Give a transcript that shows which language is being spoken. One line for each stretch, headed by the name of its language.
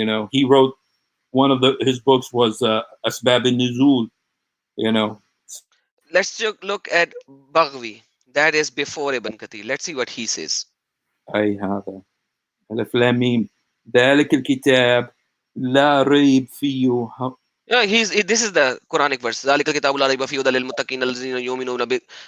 English: He wrote one of his books was Asbab al-Nuzul. Let's look at Baghvi. That is before Ibn Kathir. Let's see what he says.
Arabic: أي هذا ألف لام ميم ذلك الكتاب لا ريب فيه.
English: Yeah, this is the Quranic verse.
Arabic: ذلك الكتاب لا ريب فيه هدى للمتقين الذين يؤمنون ب.